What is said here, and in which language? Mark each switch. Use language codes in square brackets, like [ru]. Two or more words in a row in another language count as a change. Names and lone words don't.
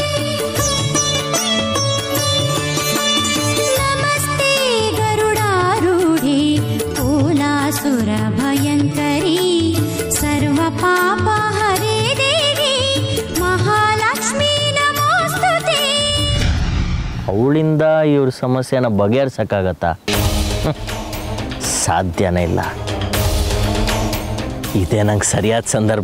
[sa] नमस्ते गरुडारूढे कोलासुर भयंकरी सर्व पाप हरे देवी महालक्ष्मी नमोस्तुते. [kn] ಅವಳಿಂದ ಇವ್ರ ಸಮಸ್ಯೆನ ಬಗೆಹರಿಸಕ್ಕಾಗತ್ತಾ? ಸಾಧ್ಯನೇ ಇಲ್ಲ. ಇದೇ ನಂಗೆ ಸರಿಯಾದ ಸಂದರ್ಭ.